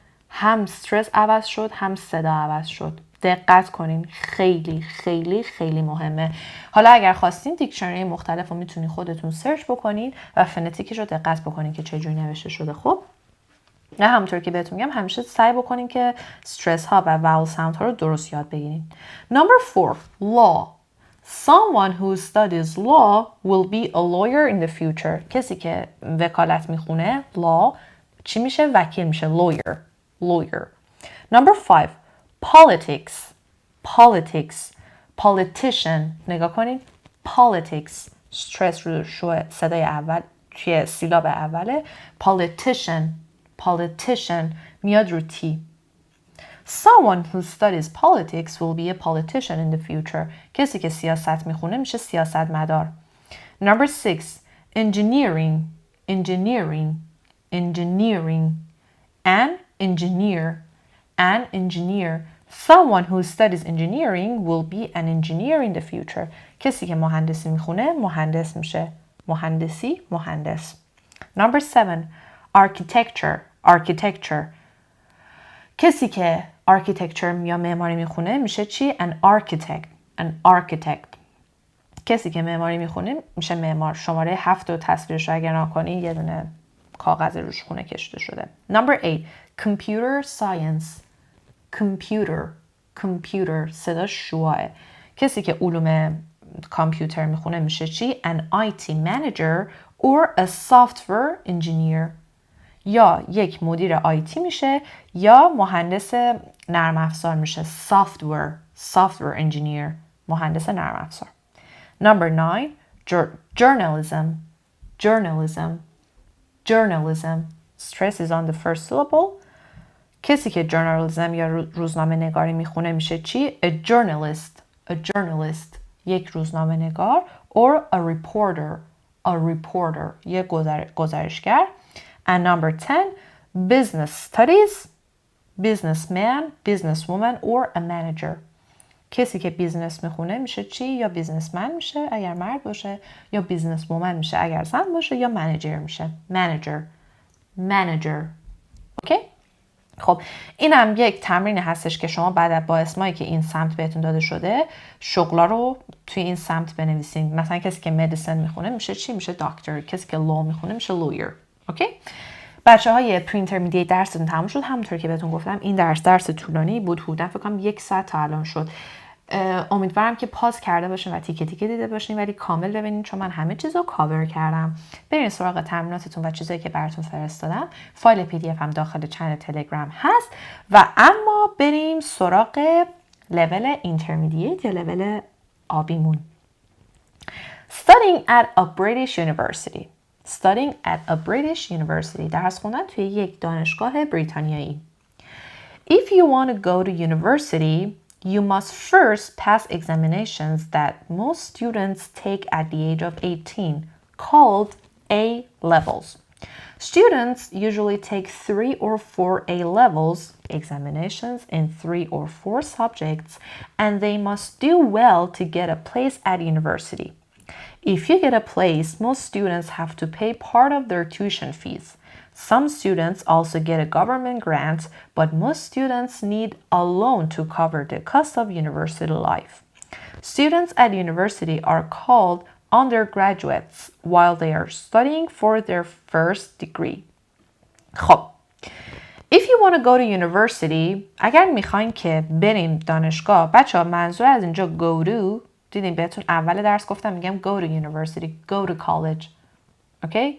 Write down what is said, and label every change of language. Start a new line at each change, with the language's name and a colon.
Persian: هم استرس عوض شد هم صدا عوض شد. دقت کنین، خیلی خیلی خیلی مهمه. حالا اگر خواستین دیکشنری مختلف رو میتونین خودتون سرچ بکنین و فونتیکش رو دقت بکنین که چجوری نوشته شده. خب نه همونطور که بهتون میگم همیشه سعی بکنین که استرس ها و واول ساوند ها رو درست یاد بگیرین.
English: Number 4. Law. Someone who studies law will be a lawyer in the future.
Persian: کسی که وکالت میخونه law چی میشه؟ وکیل میشه.
English: lawyer. lawyer. Number 5. Politics. politics. politician. نگاه کنین. politics.
Persian: stress رو صدای اول توی سیلاب اوله. politician. politician میاد رو تی.
English: Someone who studies politics will be a politician in the future.
Persian: کسی که سیاست میخونه میشه سیاستمدار.
English: Number 6. Engineering. engineering. engineering. An engineer. An engineer. Someone who studies engineering will be an engineer in the future.
Persian: کسی که مهندسی میخونه مهندس میشه. مهندسی، مهندس.
English: Number 7. Architecture. architecture.
Persian: کسی که architecture یا معماری میخونه میشه چی؟
English: An architect. An architect.
Persian: کسی که معماری میخونه میشه معمار. شماره 7 و تصویرش رو اگر نکنی یه دونه کاغذ روش خونه کشیده شده.
English: Number 8. Computer science. computer. computer.
Persian: صدا شواه. کسی که علوم کامپیوتر میخونه میشه چی؟
English: An IT manager or a software engineer.
Persian: یا یک مدیر آیتی میشه یا مهندس نرم افزار میشه.
English: software engineer.
Persian: مهندس نرم افزار.
English: Number 9. journalism. journalism. journalism. Stress is on the first syllable.
Persian: کسی که journalism یا روزنامه نگاری میخونه میشه چی؟
English: A journalist. a journalist.
Persian: یک روزنامه نگار
English: or a reporter. a reporter.
Persian: یک گزارشگر.
English: And number 10. business studies. businessman, businesswoman or a manager.
Persian: کسی که بیزنس میخونه میشه چی؟ یا بیزنسمن میشه اگر مرد باشه، یا بیزنس وومن میشه اگر زن باشه، یا منیجر میشه.
English: manager.
Persian: اوکی؟ خب این هم یک تمرین هستش که شما بعد با اسمایی که این سمت بهتون داده شده شغلا رو توی این سمت بنویسین. مثلا کسی که مدیسن میخونه میشه چی؟ میشه دکتر. کسی که لو میخونه میشه لویر. اوکی؟ بچه‌های پری اینترمدییت درستون تموم شد. همونطور که بهتون گفتم این درس طولانی بود. حدودا فکر کنم 1 ساعت تا الان شد. امیدوارم که پاز کرده باشین و تیکه تیکه دیده باشین ولی کامل ببینین، چون من همه چیزو کاور کردم. برین سراغ تمریناتتون و چیزایی که براتون فرستادم. فایل پی دی اف هم داخل چنل تلگرام هست. و اما بریم سراغ لول اینترمدییت یا لول آبیمون.
English: Studying at a British University. Studying at a British University.
Persian: درس خوندن توی یک دانشگاه بریتانیایی.
English: If you want to go to university, you must first pass examinations that most students take at the age of 18. called A levels. Students usually take 3 or 4 A levels examinations in 3 or 4 subjects, and they must do well to get a place at university. If you get a place, most students have to pay part of their tuition fees. Some students also get a government grant, but most students need a loan to cover the cost of university life. Students at university are called undergraduates while they are studying for their first degree.
Persian: خب
English: If you want to go to university,
Persian: اگر میخواین که بریم دانشگاه، بچه ها منظور از اینجا
English: go to، دیدین بهتون اول درس گفتم میگم go to university, go to college, okay?